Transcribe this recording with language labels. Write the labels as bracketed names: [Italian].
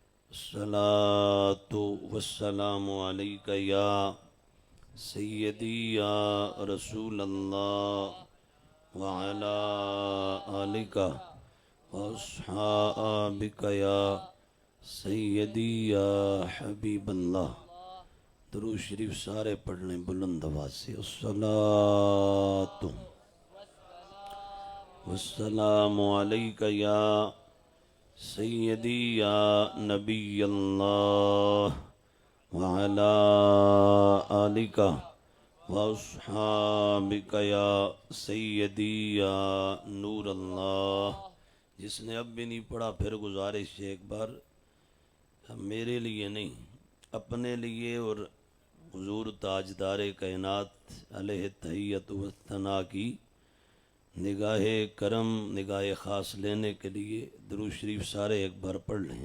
[Arabic] الصلاة والسلام عليك يا سيدي يا رسول الله، وعلى آلك وأصحابك يا سيدي يا حبيب الله. [Urdu] درود شریف سارے پڑھ لیں بلند آواز سے. [Arabic] الصلاة والسلام عليك يا سيدي يا نبي الله، وعلى آلك وأصحابك يا سيدي يا نور الله. [Urdu] جس نے اب بھی نہیں پڑھا پھر گزارش ہے ایک بار، میرے لیے نہیں اپنے لیے اور حضور تاجدار کائنات علیہ تحیت و ثنا کی نگاہ کرم نگاہ خاص لینے کے لیے درود شریف سارے ایک بار پڑھ لیں.